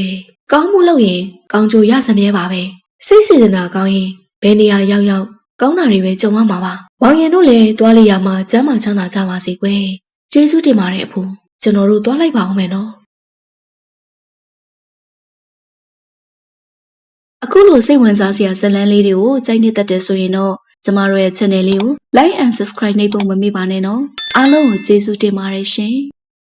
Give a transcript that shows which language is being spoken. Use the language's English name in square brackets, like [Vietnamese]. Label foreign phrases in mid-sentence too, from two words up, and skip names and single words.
[Burmese] ကောင်းမှုလုပ်ရင်ကောင်းကျိုးရစမြဲပါပဲစိတ်စေတနာကောင်းရင်ဘယ်နေရာရောက်ရောက်ကောင်းတာတွေပဲကြုံရမှာပါမောင်ရင်တို့လည်းသွားလိုက်ရမှာကျမ်းမာချမ်းသာကြပါစေကွယ်ကျေးဇူးတင်ပါတယ်အဖိုးကျွန်တော်တို့သွားလိုက်ပါအောင်မယ်နော်အခုလိုစိတ်ဝင်စားစရာဇာတ်လမ်းလေးတွေကိုကြိုက်နေတတ်တယ်ဆိုရင်တော့ကျမတို့ရဲ့ channel လေးကို [English] like and subscribe [Burmese] နှိပ်ဖို့မမေ့ပါနဲ့နော်အားလုံးကိုကျေးဇူးတင်ပါတယ်ရှင်